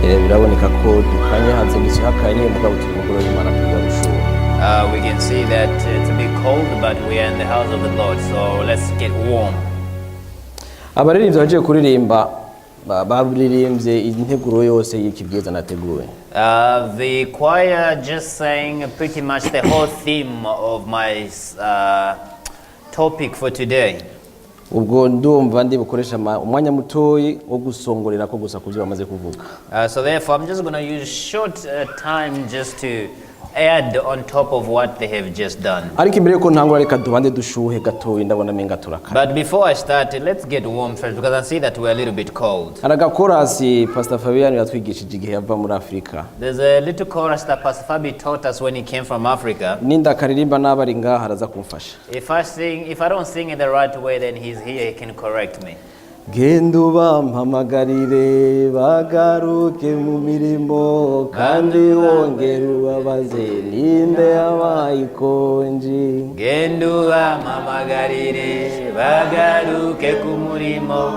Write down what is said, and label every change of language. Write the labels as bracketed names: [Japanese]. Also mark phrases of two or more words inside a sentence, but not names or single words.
[Rundi] biraboneka ko dukanye hanze gishakanye mugabo turi mu ngoro y'Imana tugarushuha. [English] We can see that it's a bit cold, but we are in the house of the Lord, so let's get warm. [Rundi] Abaririmbyi bagiye kuririmba baririmbye integuro yose y'ikibwiza nateguye. [English] The choir just sang pretty much the whole theme of my topic for today. [Rundi] Ubwo ndumva ndi bukoresha umwanya mutoyi wo gusongorera ko gusa kuvyo bamaze kuvuga. [English] So therefore I'm just going to use short time just to add on top of what they have just done. [Rundi] Ariko imbere ko ntangura reka dubande dushuhe gatoyi ndabona menga turaka. [English] But before I start, let's get warm first because I see that we're a little bit cold. [Rundi] Araga chorus Pastor Fabian yatwigishije igihe yava muri Afrika. [English] There's a little chorus that Pastor Fabi taught us when he came from Africa. [Rundi] Ninda karirimba nabari ngaha araza kumfasha. [English] If I don't sing it the right way, then he's here, he can correct me. [Rundi] Gendu bampamagarire bagaruke mu mirimo kandi wongere ubabaze ninde abayikonji. Gendu bampamagarire bagaruke ku murimo